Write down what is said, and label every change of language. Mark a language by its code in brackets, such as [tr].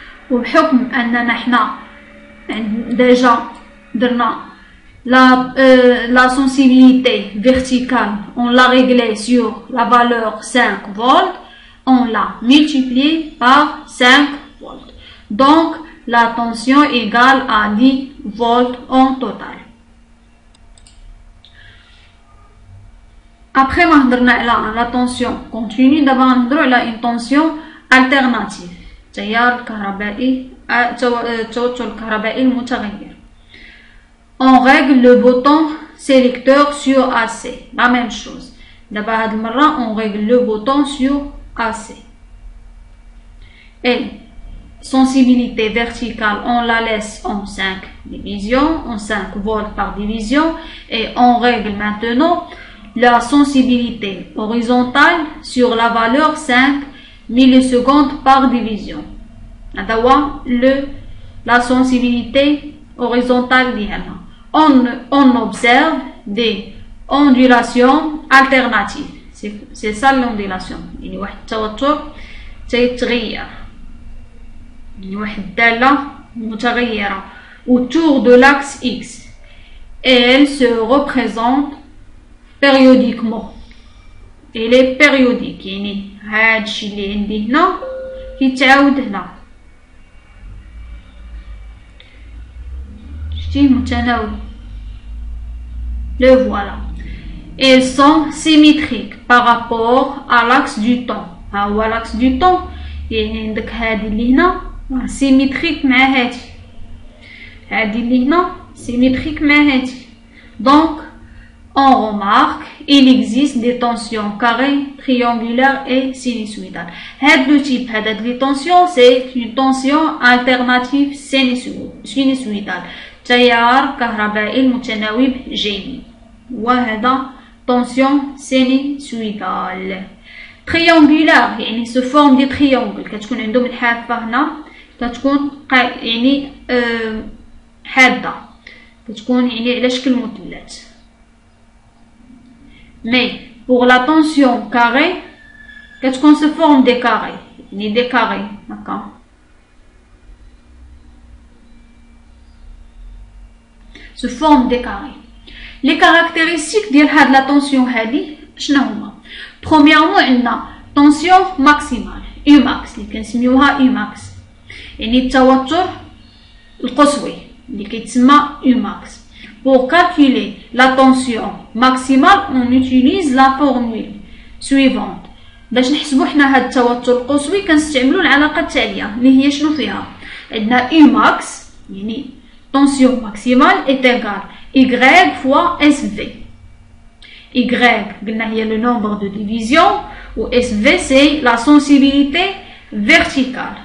[ar] وبحكم أننا حنا [fr] déjà [ar] درنا [fr] la sensibilité verticale, on l'a réglée sur la valeur 5 volts, on l'a multiplié par 5 volts. Donc, la tension égale à 10 volts en total. Après la tension continue, d'abord on a une tension alternative. [ar] التيار الكهربائي التوتر الكهربائي المتغير. [fr] On règle le bouton sélecteur sur AC. La même chose. D'abord [ar] هاد المرة [fr] on règle le bouton sur AC. Et sensibilité verticale, on la laisse en 5 divisions, en 5 volts par division. Et on règle maintenant la sensibilité horizontale sur la valeur 5 millisecondes par division. La sensibilité horizontale. On observe des ondulations alternatives. C'est ça l'ondulation. Il y a un [ar] توتر تيتغير. واحد الدالة متغيرة [fr] autour de l'axe X. Et elle se représente périodiquement. Elle est périodique. [ar] يعني هاد الشي اللي عندي هنا كيتعاود هنا. شتي متناوب. [fr] Le voilà. Elles sont symétriques par rapport à l'axe du temps. [ar] ها هو [fr] l'axe du temps. [ar] يعني عندك هادي اللي هنا symétrique مع هادي. هادي اللي هنا symétrique مع هادي. [fr] Donc on remarque il existe des tensions carrées, triangulaires et sinusoïdales. Le type de tension, c'est une tension alternative sinusoïdale. [ar] تيار كهربائي متناوب جيد. وهذا [fr] tension sinusoïdale. Triangulaire يعني se forme des triangles. [ar] كتكون عندهم الحافة هنا كتكون يعني حادة. كتكون يعني على شكل مثلث. [fr] Mais pour la tension carrée, qu'est-ce qu'on se forme des carrés? Des carrés, d'accord? sous forme des carrés. Les caractéristiques de la tension [ar] هذه شنو هما؟ [fr] Premièrement, on a tension maximale Umax [ar] اللي كنسميوها [fr] Umax، [ar] يعني التوتر القصوي اللي كيتسمى [fr] Umax. Pour calculer la tension maximale, on utilise la formule suivante. [ar] باش نحسبوا حنا هاد التوتر القصوي كنستعملوا العلاقه التاليه اللي هي شنو فيها؟ عندنا Umax يعني [fr] tension maximale est égale Y fois SV. Y [ar] قلنا هي [fr] le nombre de division ou SV c'est la sensibilité verticale.